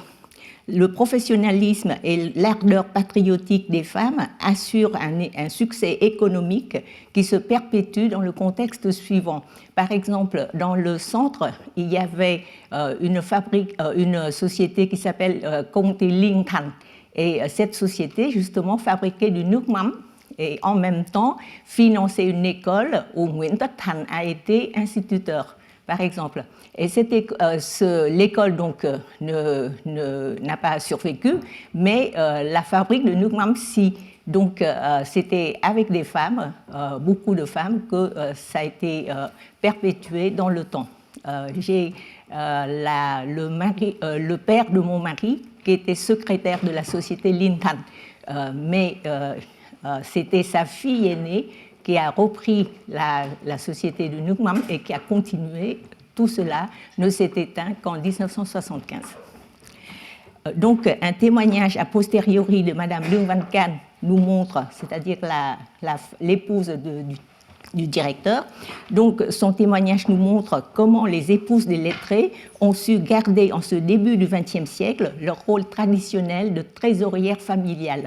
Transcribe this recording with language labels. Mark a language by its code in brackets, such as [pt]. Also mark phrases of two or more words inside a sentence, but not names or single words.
[fr] Le professionnalisme et l'ardeur patriotique des femmes assurent un succès économique qui se perpétue dans le contexte suivant. Par exemple, dans le centre, il y avait une société qui s'appelle Công ty Linh Thành. Et cette société, justement, fabriquait du [vi] nước mắm [fr] et en même temps finançait une école où Nguyễn Tất Thành a été instituteur, par exemple. Et l'école donc n'a pas survécu, mais la fabrique de [vi] nước mắm [fr] si. Donc c'était avec des femmes, beaucoup de femmes, que ça a été perpétué dans le temps. J'ai le père de mon mari qui était secrétaire de la société Linh Thành, mais c'était sa fille aînée qui a repris la société de [vi] nước mắm [fr] et qui a continué. Tout cela ne s'est éteint qu'en 1975. Donc, un témoignage a posteriori de Madame Lương Văn Can nous montre, c'est-à-dire l'épouse du directeur. Donc, son témoignage nous montre comment les épouses des lettrés ont su garder en ce début du XXe siècle leur rôle traditionnel de trésorière familiale.